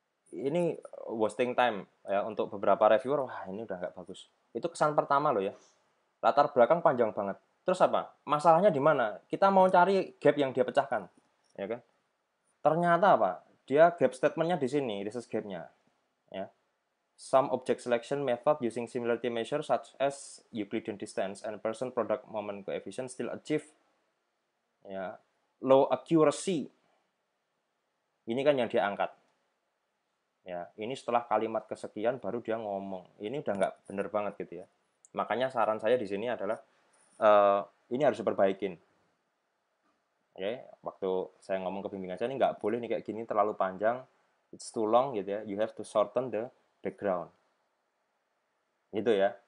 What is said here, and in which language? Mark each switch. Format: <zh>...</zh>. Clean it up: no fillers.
<id>Ini wasting time ya untuk beberapa reviewer. Wah, ini udah nggak bagus. Itu kesan pertama loh ya. Latar belakang panjang banget. Terus apa? Masalahnya di mana? Kita mau cari gap yang dia pecahkan, ya kan? Ternyata apa? Dia gap statementnya di sini, this is gapnya. Ya.</id> <en>Some object selection method using similarity measure such as Euclidean distance and person product moment coefficient still achieve ya low accuracy.</en> <id>Ini kan yang dia angkat. Ya, ini setelah kalimat kesekian baru dia ngomong. Ini udah nggak bener banget gitu ya. Makanya saran saya di sini adalah ini harus diperbaikin. Oke, waktu saya ngomong ke bimbingan saya ini nggak boleh nih kayak gini terlalu panjang,</id> <en>it's too long</en> <id>gitu ya.</id> <en>You have to shorten the background.</en> <id>Gitu ya.</id>